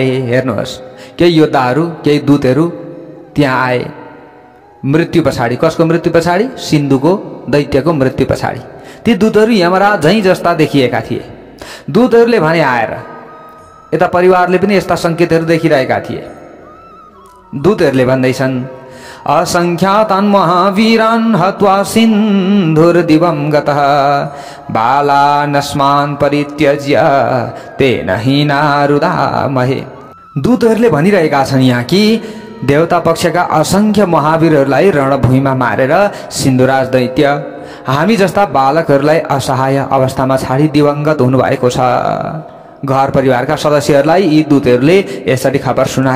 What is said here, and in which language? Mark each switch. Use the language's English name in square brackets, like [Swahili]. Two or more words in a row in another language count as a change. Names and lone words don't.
[Nepali] हेर्नुहोस्, केही योद्धाहरू, केही दूतहरू त्यहाँ आए। मृत्यु पछाडि, कसको मृत्यु पछाडि? सिन्धुको, दैत्यको मृत्यु पछाडि। ती दूतहरू यमराज झैँ जस्ता देखिएका थिए। दूतहरूले भने आएर, यता परिवारले पनि यस्ता सङ्केतहरू देखिरहेका थिए। दूतहरूले भन्दैछन्, [Sanskrit] असङ्ख्यातान् महावीरान् हत्वा सिन्धुर्दिवं गतः बालानस्मान् परित्यज्य तेन हीनारुदामहे। [Nepali] दूतहरूले भनिरहेका छन् यहाँ कि देवता पक्षका असङ्ख्य महावीरहरूलाई रणभूमिमा मारेर सिन्धुराज दैत्य हामी जस्ता बालकहरूलाई असहाय अवस्थामा छाडी दिवंगत हुनुभएको छ। घर परिवारका सदस्यहरूलाई यी दूतहरूले यसरी खबर सुनाए।